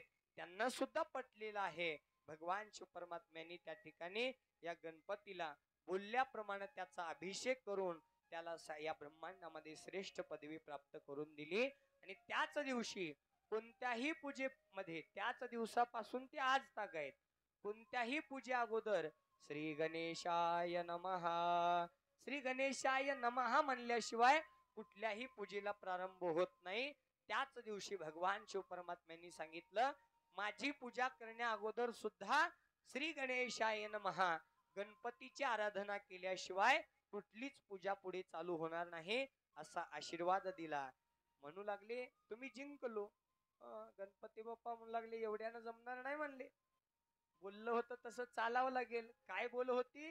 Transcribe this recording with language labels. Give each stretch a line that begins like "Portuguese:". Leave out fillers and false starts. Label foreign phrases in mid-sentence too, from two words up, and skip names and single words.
Marathi: त्यांना सुद्धा पटलेलं आहे. भगवान शिव परमात्म्यांनी त्या ठिकाणी या गणपतीला बोलल्याप्रमाणे त्याचा अभिषेक करून त्याला या ब्रह्मांडामध्ये श्रेष्ठ पदवी प्राप्त करून दिली. आणि त्याच दिवशी कोणत्याही पूजेमध्ये, त्याच दिवसापासून ते आज ताग आहेत, कोणत्याही पूजे अगोदर
Sanskrit: श्री गणेशाय नमः, श्री गणेशाय नमः
Marathi: म्हणल्याशिवाय कुठल्याही पूजेला प्रारंभ होत नाही. त्याच दिवशी भगवान शिव परमात्म्यांनी सांगितलं, माझी पूजा करण्या अगोदर सुद्धा
Sanskrit: श्री गणेशाय नमः
Marathi: गणपतीची आराधना केल्याशिवाय कुठलीच पूजा पुढे चालू होणार नाही, असा आशीर्वाद दिला. म्हणू लागले तुम्ही जिंकलो. गणपती बाप्पा म्हणू लागले एवढ्यानं जमणार नाही म्हणले. बोललं होतं तसं चालावं लागेल. काय बोल होती?